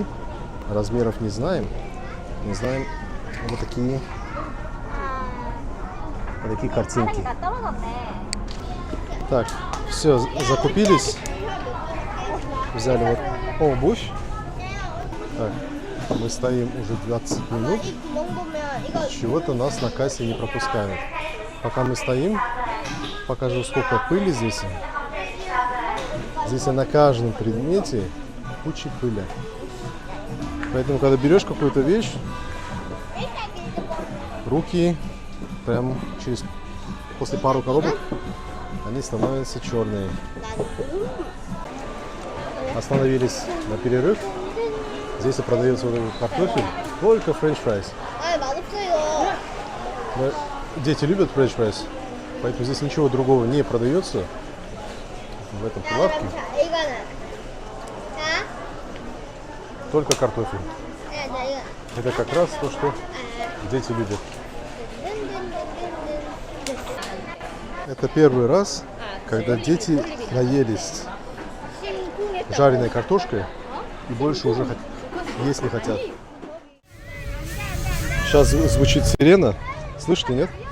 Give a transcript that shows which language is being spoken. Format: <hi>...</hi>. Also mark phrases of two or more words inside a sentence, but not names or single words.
<ru>Размеров не знаем. Не знаем. Вот такие картинки. Так, все, закупились. Взяли вот обувь. Так, Мы стоим уже 20 минут.</ru> <ko>이 구멍 보면 이거</ko> <ru>Чего-то нас на кассе не пропускают. Пока мы стоим, покажу, сколько пыли здесь. Здесь на каждом предмете куча пыли. Поэтому, когда берешь какую-то вещь, руки прям после пару коробок они становятся черные. Остановились на перерыв. Здесь и продается вот этот картофель, только</ru> <en>french fries.</en> <ko>아 맛없어요.</ko> <ru>Но дети любят</ru> <en>french fries,</en> <ru>поэтому здесь ничего другого не продается в этом прилавке,</ru> <ko>자 이거는 자,</ko> <ru>только картофель.</ru> <ko>네, 네, 이거.</ko> <ru>Это как раз то, что дети любят. Это первый раз, когда дети наелись жареной картошкой и больше уже есть не хотят. Сейчас звучит сирена. Слышите, нет?</ru>